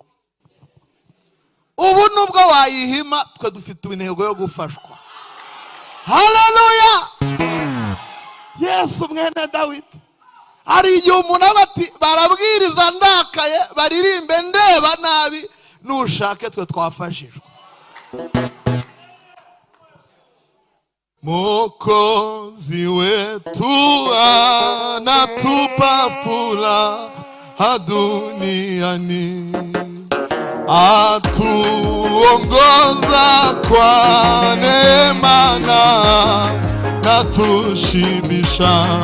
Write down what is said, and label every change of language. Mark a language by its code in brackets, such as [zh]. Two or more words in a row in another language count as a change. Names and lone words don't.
[rw] Ubu nubwo wayihima, twe dufite intego yo gufashwa. Haleluya. Yesu mwene Dawidi. Hari igihe umuntu aba ati barabwiriza ndakaye, baririmbe ndeba nabi, nushake twe twafashijwe. [sw] Mwokozi wetu anatupa furaha duniani, atuongoza kwa neema na tushibisha.